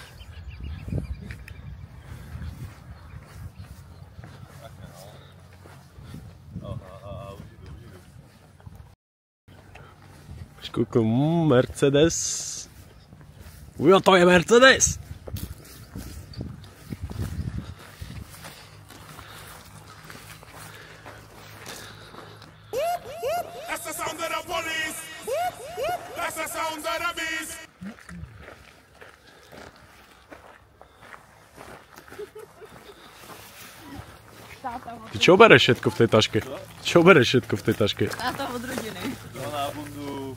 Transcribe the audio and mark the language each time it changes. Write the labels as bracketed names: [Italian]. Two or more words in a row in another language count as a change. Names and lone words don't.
[Slovak] Škúknu, Mercedes. Ujo, to je Mercedes! [English] That's the sound of the police. That's the sound of the beast. [Slovak] Ty čo bereš všetko v tej taške? Čo bereš všetko v tej taške? Táto od rodiny. Na bundu.